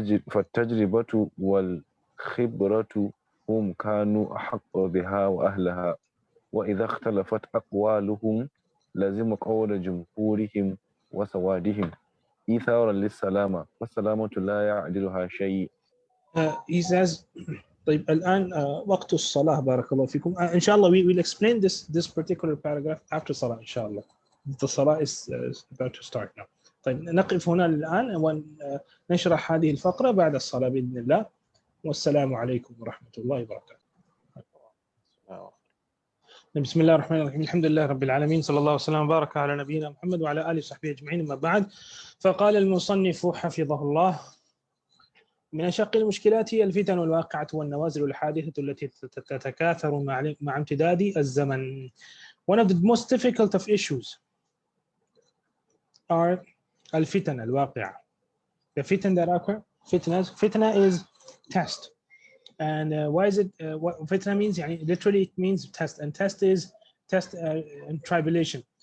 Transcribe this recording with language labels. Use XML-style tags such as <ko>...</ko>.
<ar>فالتجربة والخبرة هم كانوا أحق بها وأهلها، وإذا اختلفت أقوالهم لزم قول جمهورهم وسوادهم إيثارا للسلامة، والسلامة لا يعدلها شيء.</ar> <en>He says</en> <ar>طيب الآن وقت الصلاة بارك الله فيكم. إن شاء الله</ar> <en>we will explain this particular paragraph after صلاة إن شاء الله. The صلاة is about to start now.</en> <ar>طيب نقف هنا الآن ونشرح هذه الفقرة بعد الصلاة بإذن الله. والسلام عليكم ورحمة الله وبركاته. بسم الله الرحمن الرحيم. الحمد لله رب العالمين، صلى الله وسلم وبارك على نبينا محمد وعلى آله وصحبه أجمعين. أما بعد، فقال المصنف حفظه الله: من أشق المشكلات هي الفتن الواقعة والنوازل الحادثة التي تتكاثر مع امتداد الزمن.</ar> <en>One of the most difficult of issues are</en> <ar>الفتن الواقعة.</ar> <en>The fitan that occur, fitna is test. And why is it, what fitna means? Literally it means test, and test is test and tribulation.</en>